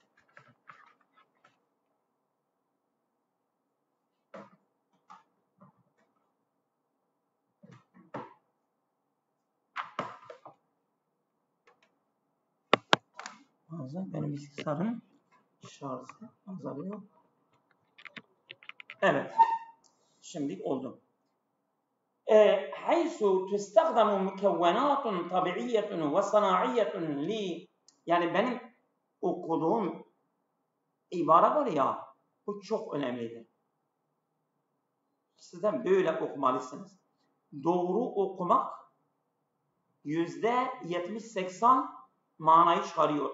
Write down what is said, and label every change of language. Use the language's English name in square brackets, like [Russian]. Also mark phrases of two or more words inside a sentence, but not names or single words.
[Turkish] Bazen benim bilgisayarım şarjı azalıyor. Evet. Şimdi oldu. [Arabic] حيث تستخدم مكونات طبيعية وصناعية [Turkish] yani benim okuduğum ibare var ya, bu çok önemlidir. Sizden böyle okumalısınız. Doğru okumak %70-80 manayı çıkarıyor.